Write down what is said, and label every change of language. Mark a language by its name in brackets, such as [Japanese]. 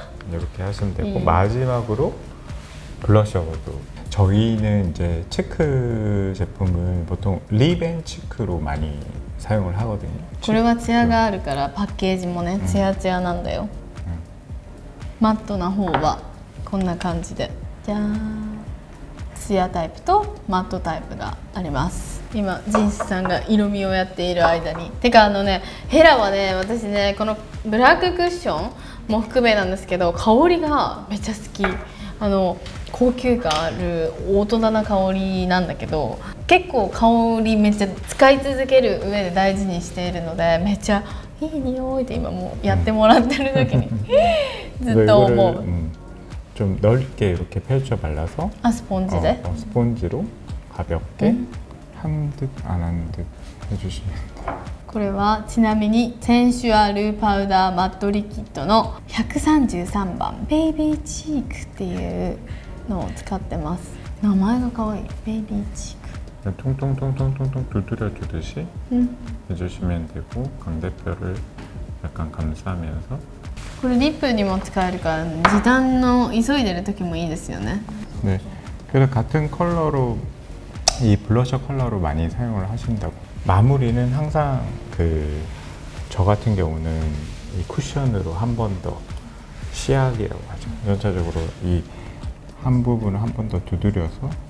[Korean] 이렇게 하시면 되고 마지막으로 블러셔도 저희는 이제 치크 제품을 보통 립 앤 치크로 많이 사용을 하거든요. [Japanese] これはツヤがあるからパッケージもねツヤツヤなんだよ。マットな方はこんな感じでじゃーんツヤタイプとマットタイプがあります。今ジンスさんが色味をやっている間にてかヘラはね私ねこのブラッククッションも含めなんですけど香りがめっちゃ好き。高級感ある大人な香りなんだけど結構香りめっちゃ使い続ける上で大事にしているのでめっちゃいい匂いで今もうやってもらってる時にずっと思う。 [Korean] 좀 넓게 이렇게 펼쳐 발라서 스폰지네? 스폰지로 가볍게 한 듯 안 한 듯 해주시면 돼요. [Japanese] これはちなみにセンシュアルパウダーマットリキッドの133番ベイビーチークっていうのを使ってます。名前が可愛い。ベイビーチーク [Korean] 통통통통통통 두드려 주듯이 해주시면 되고 광대뼈를 약간 감싸면서 [Japanese] これリップにも使えるから時短の急いでる時もいいですよね。 [Korean] 네, 그래서 같은 컬러로 이 블러셔 컬러로 많이 사용을 하신다고. 마무리는 항상 저 같은 경우는 이 쿠션으로 한 번 더 시약이라고 하죠. 전체적으로 이 한 부분을 한 번 더 두드려서